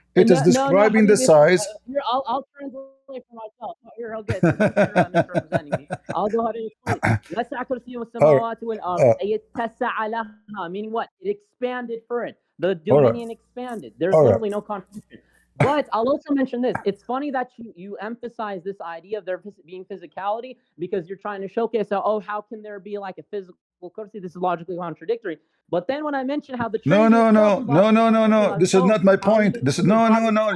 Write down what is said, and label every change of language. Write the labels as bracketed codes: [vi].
[en] It is describing the size. Here, I'll translate for myself. Here, I'll get you're misrepresenting me. I'll go ahead and explain. [ar] وسع كرسيه السماوات والأرض أي اتسع لها, [en] meaning what? It expanded for it. The dominion expanded. There's literally no contradiction. But I'll also mention this. It's funny that you emphasize this idea of there being physicality because you're trying to showcase how can there be like a physical kursi? This is logically contradictory. But then when I mention how the no. This is not my point. This is no.